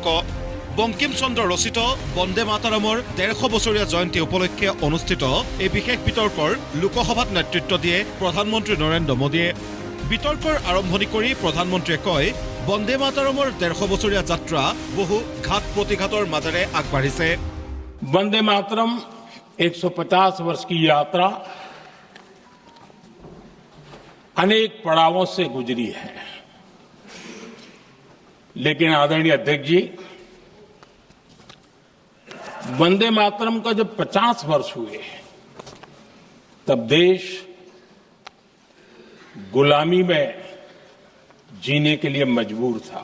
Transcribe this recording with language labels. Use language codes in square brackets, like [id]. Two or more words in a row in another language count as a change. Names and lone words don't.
[as] বংকিম চন্দ্ৰ ৰচিত বন্দে মাতৰমৰ ১৫০ বছৰীয়া জয়ন্তী উপলক্ষে অনুষ্ঠিত এই বিশেষ বিতৰ্কৰ লোকসভাত নেতৃত্ব দিয়ে প্ৰধানমন্ত্ৰী নৰেন্দ্ৰ মোদীয়ে। বিতৰ্কৰ আৰম্ভণি কৰি প্ৰধানমন্ত্ৰীয়ে কয়, বন্দে মাতৰমৰ ১৫০ বছৰীয়া যাত্ৰা বহু ঘাত প্ৰতিঘাতৰ মাজেৰে আগবাঢ়িছে। [hi] वंदे मातरम 150 वर्ष की यात्रा अनेक पड़ावों से गुजरी है, लेकिन आदरणीय अध्यक्ष जी, वंदे मातरम का जब 50 वर्ष हुए तब देश गुलामी में जीने के लिए मजबूर था।